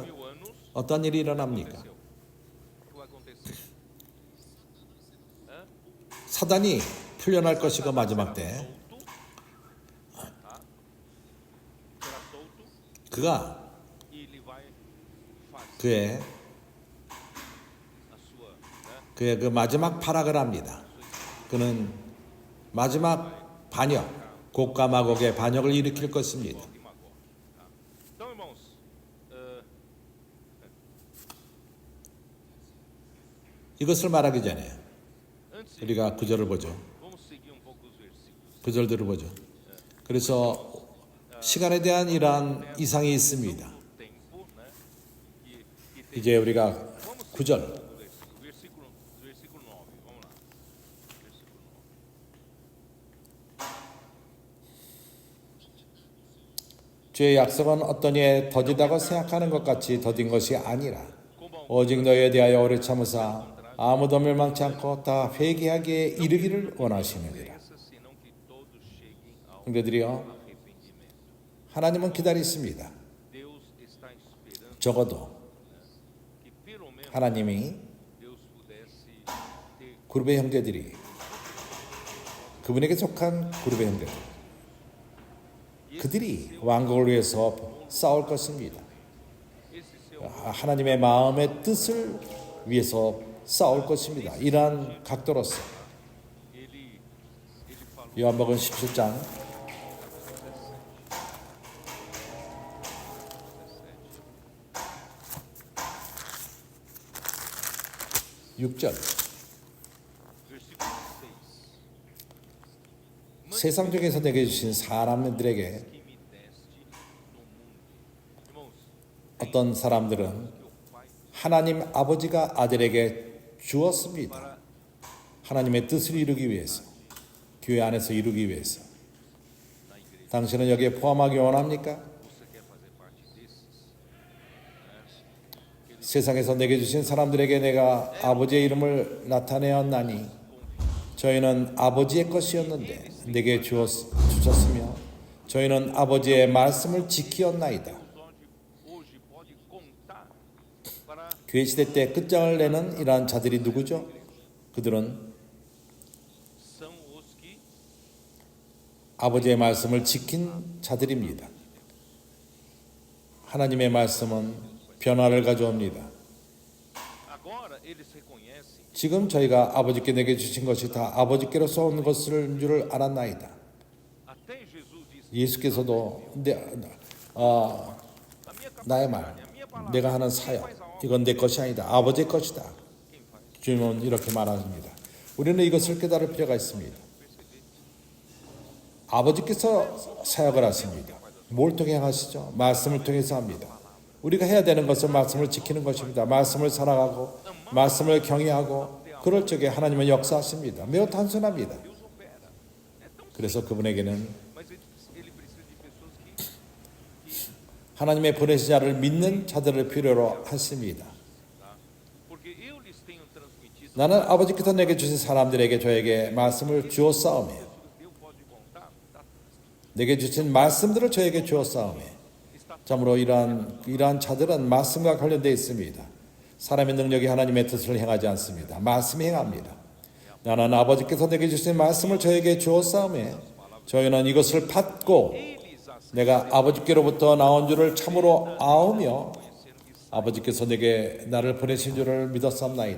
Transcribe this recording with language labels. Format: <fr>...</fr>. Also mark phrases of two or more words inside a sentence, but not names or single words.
<ko>어떠한 일이 일어납니까? 사단이 풀려날 것이고 마지막 때 그가 그의 그 마지막 발악을 합니다. 그는 마지막 반역, 곡과 마곡의 반역을 일으킬 것입니다.</ko> <pt>Então, irmãos,</pt> <ko>이것을 말하기 전에</ko> <pt>antes</pt> <ko>우리가 구절을 보죠.</ko> <pt>vamos seguir um pouco os versículos.</pt> <ko>구절들을 보죠. 그래서 시간에 대한 이러한 이상이 있습니다.</ko> <pt>O tempo, né? Que tem</pt> <ko>이제 우리가 구절</ko> <pt>versículo 9. Vamos lá. Versículo 9.</pt> <ko>주의 약속은 어떤 이에 더디다고 생각하는 것 같이 더딘 것이 아니라 오직 너희에 대하여 오래 참으사 아무도 멸망치 않고 다 회개하기에 이르기를 원하시느니라.</ko> <pt>Senão que todos cheguem ao</pt> <ko>형제들이여,</ko> <pt>arrependimento.</pt> <ko>하나님은 기다리십니다.</ko> <pt>Deus está esperando</pt> <ko>적어도</ko> <pt>que pelo menos</pt> <ko>하나님이</ko> <pt>Deus pudesse ter</pt> <ko>그룹의 형제들이 그분에게 속한 그룹의 형제들 그들이 왕국을 위해서 싸울 것입니다.</ko> <pt>esse seu</pt> <ko>하나님의 마음의 뜻을 위해서 싸울 것입니다. 이러한 각도로서</ko> <pt>ele falou</pt> <ko>요한복음 17장 6절</ko> <pt>versículo 6.</pt> <ko>세상 중에서 내게 주신 사람들에게</ko> <pt>Que me deste do mundo. Irmãos,</pt> <ko>어떤 사람들은</ko> <pt>que o Pai</pt> <ko>하나님 아버지가 아들에게 주었습니다. 하나님의 뜻을 이루기 위해서, 교회 안에서 이루기 위해서.</ko> <pt>na igreja.</pt> <ko>당신은 여기에 포함하기 원합니까?</ko> <pt>Você quer fazer parte desses?</pt> <ko>세상에서 내게 주신 사람들에게 내가 아버지의 이름을 나타내었나니 저희는 아버지의 것이었는데 내게 주셨으며 저희는 아버지의 말씀을 지키었나이다.</ko> <pt>Hoje pode contar para</pt> <ko>교회 시대 때 끝장을 내는 이러한 자들이 누구죠? 그들은</ko> <pt>são os que</pt> <ko>아버지의 말씀을 지킨 자들입니다. 하나님의 말씀은 변화를 가져옵니다.</ko> <pt>agora eles reconhecem</pt> <ko>지금 저희가 아버지께 내게 주신 것이 다 아버지께로서 온 것을 줄을 알았나이다.</ko> <pt>até Jesus disse</pt> <ko>예수께서도 나의 말, 내가 하는 사역, 이건 내 것이 아니다. 아버지의 것이다.</ko> <pt>quem faz.</pt> <ko>주님은 이렇게 말합니다. 우리는 이것을 깨달을 필요가 있습니다. 아버지께서 사역을 하십니다. 뭘 통해 하시죠? 말씀을 통해서 합니다. 우리가 해야 되는 것은 말씀을 지키는 것입니다. 말씀을 사랑하고 말씀을 경외하고 그럴 적에 하나님은 역사하십니다. 매우 단순합니다.</ko> <pt>Deus opera. É tão</pt> <ko>그래서 그분에게는</ko> <pt>mas ele precisa de pessoas que</pt> <ko>하나님의 보내신 자를 믿는 자들을 필요로 하십니다.</ko> <pt>porque eu lhes tenho transmitido</pt> <ko>나는 아버지께서 내게 주신 사람들에게 저에게 말씀을 주었사오며</ko> <pt>Deus pode contar tá,</pt> <ko>내게 주신 말씀들을 저에게 주었사오며 참으로 이러한 자들은 말씀과 관련되어 있습니다. 사람의 능력이 하나님의 뜻을 행하지 않습니다. 말씀이 행합니다. 나는 아버지께서 내게 주신 말씀을 저에게 주었사오며 저희는 이것을 받고 내가 아버지께로부터 나온 줄을 참으로 아오며 아버지께서 내게 나를 보내신 줄을 믿었사옵나이다.</ko>